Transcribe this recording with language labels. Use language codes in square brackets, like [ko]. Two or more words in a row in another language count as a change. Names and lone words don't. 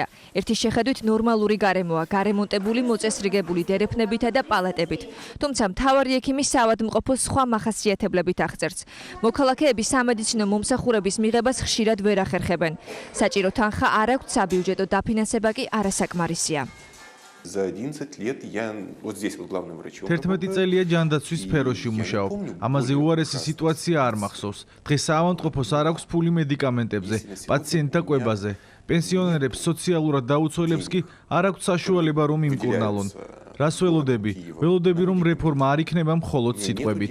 [ka] ერთი შეხედვით ნორმალური გარემოა, გარემონტებული, მოწესრიგებული დერეფნებითა და პალატებით. თუმცა მთავარი ექიმის საავადმყოფოს სხვა მახასიათებლებით აღწერს. მოქალაქეები სამედიცინო მომსახურების მიღებას ხშირად ვერ ახერხებენ. საჭირო თანხა არ აქვთ, საბიუჯეტო დაფინანსება კი არასაკმარისია. [ru] За 11 лет я вот здесь вот главным врачом. [ka] 11 წელია ჯანდაცვის სფეროში მუშაობ. ამაზე უარესი სიტუაცია არ მახსოვს. დღეს საავადმყოფოს არ აქვს ფული მედიკამენტებზე, პაციენტთა კვებაზე. პენსიონერებს სოციალურად დაუცველებს კი არ აქვთ საშუალება რომ იმკურნალონ. რას ველოდები? ველოდები რომ რეფორმა არ იქნება მხოლოდ სიტყვებით.